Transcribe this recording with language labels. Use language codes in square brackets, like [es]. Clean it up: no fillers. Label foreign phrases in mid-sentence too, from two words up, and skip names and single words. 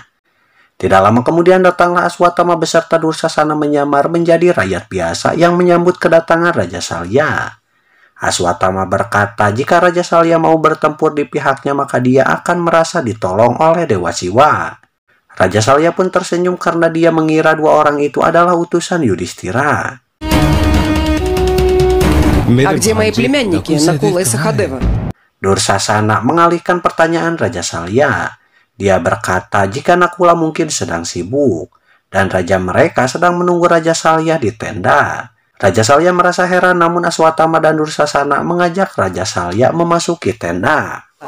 [id] Tidak lama kemudian datanglah Aswatama beserta Dursasana menyamar menjadi rakyat biasa yang menyambut kedatangan Raja Salya. Aswatama berkata jika Raja Salya mau bertempur di pihaknya maka dia akan merasa ditolong oleh Dewa Siwa. Raja Salya pun tersenyum karena dia mengira 2 orang itu adalah utusan Yudhistira. [ru] А где мои племянники, Накула и Сахадева? [id] Dursasana mengalihkan pertanyaan Raja Salya. Dia berkata jika Nakula mungkin sedang sibuk dan raja mereka sedang menunggu Raja Salya di tenda. Raja Salya merasa heran namun Aswatama dan Dursasana mengajak Raja Salya memasuki tenda.